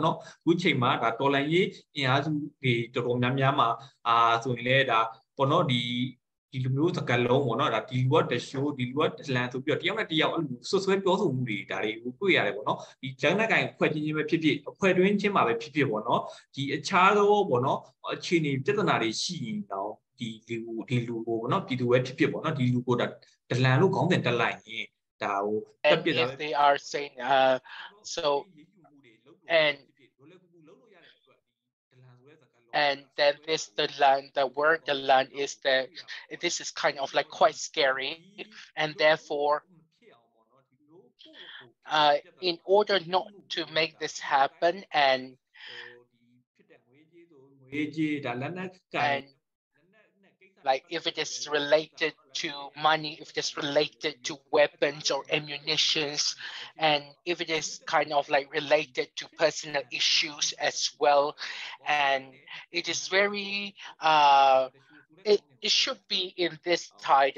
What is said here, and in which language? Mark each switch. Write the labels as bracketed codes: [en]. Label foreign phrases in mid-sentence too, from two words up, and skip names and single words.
[my] နော်အခုချိန်မှာဒါတော်လန်ရေးအင်အားစုတွေတော်တော်များများမှာဆိုရင်လည်းဒါပေါ့နော်ဒီလိုမျိုးစကားလုံးပေါ့နော်ဒါဒီလူကတရှိုးဒီလူကတလန်ဆိုပြီးတော့တယောက်နဲ့တယောက်အဲ့လိုဆွဆွဲပြောဆိုမှုတွေဒါတွေကိုတွေ့ရတယ်ပေါ့နော်ဒီဂျန်နက်ကိုင်ဖွဲ့ချင်းပဲဖြစ်ဖြစ်အဖွဲ့တွင်းချင်းမှာပဲဖြစ်ဖြစ်ပေါ့နော်ဒီအခြားသောပေါ့နော်အခြေအနေပြဿနာတွေရှိရင်တော့ဒီလူကိုပေါ့နော်ပြည်သူပဲဖြစ်ဖြစ်ပေါ့နော်ဒီလူကိုဒါတလန်လို့ခေါင်းစဉ်တက်လိုက်ရင် [en] and if they are saying and then the word the land is this is kind of like quite scary, and therefore in order not to make this happen and like if it is related to money, if it is related to weapons or ammunitions, and if it is kind of like related to personal issues as well, and it is very it should be in this title.